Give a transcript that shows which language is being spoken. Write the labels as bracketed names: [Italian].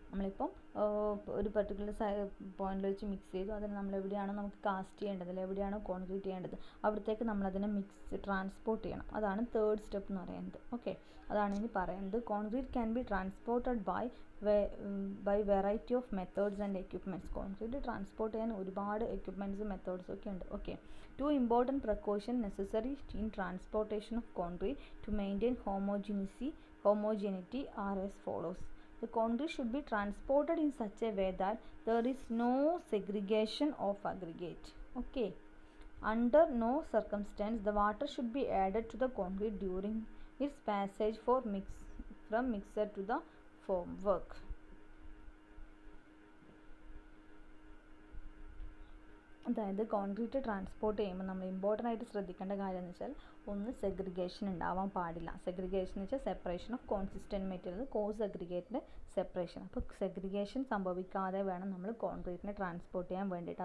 [Malayalam] നമ്മളിപ്പം ഒരു പെർട്ടിക്കുലർ പോയിന്റിൽ വെച്ച് മിക്സ് ചെയ്തു, അതിന് നമ്മൾ എവിടെയാണോ നമുക്ക് കാസ്റ്റ് ചെയ്യേണ്ടത്, അല്ലെങ്കിൽ എവിടെയാണോ കോൺക്രീറ്റ് ചെയ്യേണ്ടത് അവിടത്തേക്ക് നമ്മളതിനെ ട്രാൻസ്പോർട്ട് ചെയ്യണം. അതാണ് തേർഡ് സ്റ്റെപ്പ് എന്ന് പറയുന്നത്. ഓക്കെ, അതാണ് ഇനി പറയുന്നത്. [English] Concrete can be transported by variety of methods and equipments. [Malayalam] Concrete transport ചെയ്യാൻ ഒരുപാട് എക്യുപ്മെൻറ്റ്സും മെത്തേഡ്സും ഒക്കെ ഉണ്ട്. [English] Okay, 2 important precautions necessary in transportation of concrete to maintain homogeneity are as follows. The concrete should be transported in such a way that there is no segregation of aggregate. Okay, under no circumstance the water should be added to the concrete during its passage from mixer to the formwork. [Malayalam] അതായത് concrete transport ചെയ്യുമ്പോൾ നമ്മൾ important ആയിട്ട് ശ്രദ്ധിക്കേണ്ട കാര്യം എന്ന് വെച്ചാൽ, ഒന്ന് segregation ഉണ്ടാവാൻ പാടില്ല. സെഗ്രിഗേഷൻ എന്ന് വെച്ചാൽ [English] separation of consistent material, [Malayalam] cos അഗ്രിഗേറ്റിൻ്റെ separation. അപ്പോൾ സെഗ്രിഗേഷൻ സംഭവിക്കാതെ വേണം നമ്മൾ കോൺക്രീറ്റിനെ ട്രാൻസ്പോർട്ട് ചെയ്യാൻ വേണ്ടിയിട്ട്.